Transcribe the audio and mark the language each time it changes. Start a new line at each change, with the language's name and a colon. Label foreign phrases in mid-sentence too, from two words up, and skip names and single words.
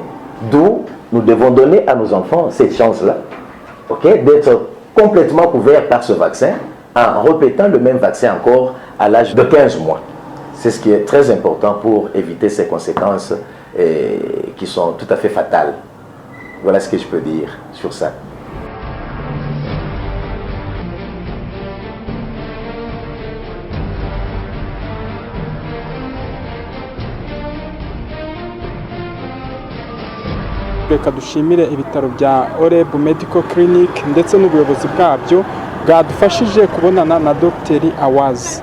French: D'où nous devons donner à nos enfants cette chance-là, d'être complètement couverts par ce vaccin, en répétant le même vaccin encore à l'âge de 15 mois. C'est ce qui est très important pour éviter ces conséquences qui sont tout à fait fatales. Voilà ce que je peux dire sur ça.
Kinyarwanda: reka dushimire ibitaro bya OREB Medical Clinic ndetse n'ubuyobozi bwabyo bwadufashije kubonana na Dr Awazi.